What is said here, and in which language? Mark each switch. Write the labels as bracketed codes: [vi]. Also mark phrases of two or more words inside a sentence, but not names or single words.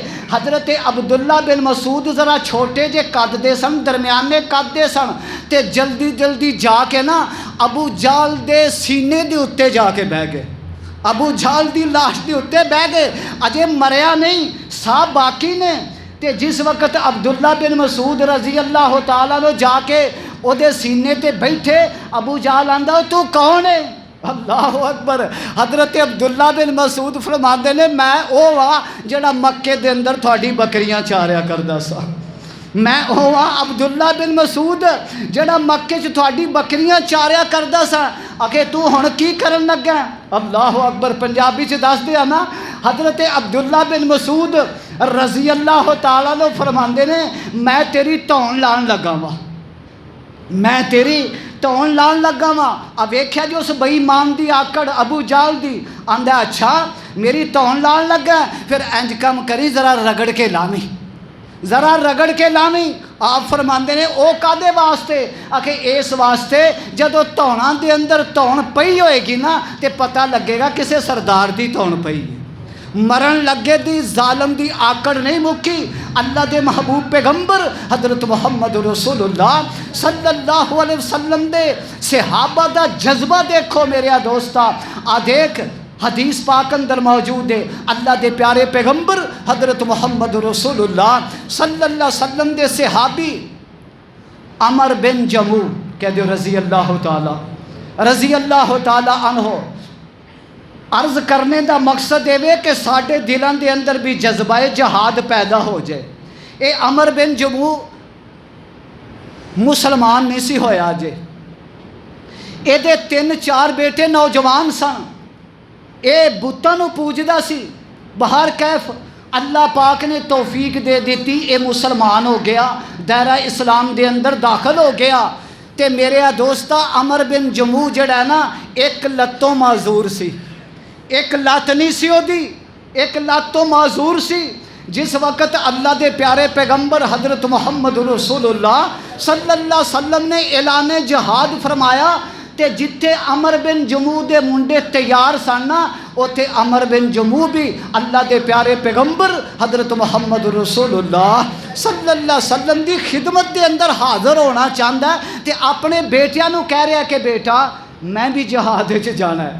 [pa] حضرت عبداللہ بن مسعود ذرا چھوٹے جے قد دے سن، درمیانے قد دے سن تے جلدی جلدی جا کے نا ابو جہل دے سینے دے اتے جا کے بہ گئے، ابو جہل دی لاش دے اتے بہ گئے، اجے مریا نہیں سا باقی نے۔ تے جس وقت عبداللہ بن مسعود [ar] رضی اللہ تعالیٰ عنہ [pa] جا کے او دے سینے تے بیٹھے، ابو جہل آندا تو کون ہے؟ [ar] اللہ اکبر۔ [pa] حضرت عبداللہ بن مسعود فرماندے نے میں او وا جڑا مکے دے اندر تھوڑی بکریاں چاریا کردا سا، میں او وا عبداللہ بن مسعود جڑا مکے چ تھوڑی بکریاں چاریا کردا سا، آکھے تو ہن کی کرن لگا؟ [ar] اللہ اکبر، [pa] پنجابی چ دس دیا نا۔ حضرت عبداللہ بن مسعود [ar] رضی اللہ تعالیٰ عنہ [pa] فرماندے نے میں تیری تون لان لگا وا، میں تیری تون لان لگا وا۔ اب ویکھیا جو اس بے ایمان دی آکڑ ابو جہل دی، آندا اچھا میری تون لان لگا، پھر انج کم کری ذرا رگڑ کے لاویں، ذرا رگڑ کے لاویں۔ آپ فرماندے نے او کادے واسطے؟ آکھے اس واسطے جدو تونا دے اندر تون پئی ہوئے گی نا تے پتہ لگے گا کسے سردار دی تون پئی ہے، مرن لگے دی ظالم دی آکڑ نہیں مکی۔ اللہ دے محبوب پیغمبر حضرت محمد رسول اللہ [ar] صلی اللہ علیہ وسلم [pa] دے صحابہ دا جذبہ دیکھو میرے دوستا۔ دیکھ حدیث پاک اندر موجود ہے، اللہ دے پیارے پیغمبر حضرت محمد رسول اللہ [ar] صلی اللہ علیہ وسلم [pa] دے صحابی عمر بن جموع کہہ دو [ar] رضی اللہ تعالی عنہ، [pa] عرض کرنے دا مقصد یہ کہ ساڈے دلاں دے اندر بھی جذبہ جہاد پیدا ہو جائے۔ اے عمر بن جموع مسلمان نہیں سی ہویا جے، اے دے 3-4 بیٹے نوجوان سن، اے بتاں نو پوجدا سی، بہر کیف اللہ پاک نے توفیق دے دیتی، اے مسلمان ہو گیا، دائرہ اسلام دے اندر داخل ہو گیا۔ تے میرے دوستا عمر بن جموع جڑا ہے نا، ایک لتوں معذور سی، ایک لت نہیں سی او دی، ایک لت تو معذور سی۔ جس وقت اللہ دے پیارے پیغمبر حضرت محمد رسول اللہ [ar] صلی اللہ علیہ وسلم [pa] نے اعلان جہاد فرمایا تے جتھے عمر بن جموع دے منڈے تیار سن نا، اوتھے عمر بن جموع بھی اللہ دے پیارے پیغمبر حضرت محمد رسول اللہ [ar] صلی اللہ علیہ وسلم [pa] دی خدمت دے اندر حاضر ہونا چاہتا ہے تے اپنے بیٹیاں نو کہہ رہا کہ بیٹا میں بھی جہاد وچ جانا ہے۔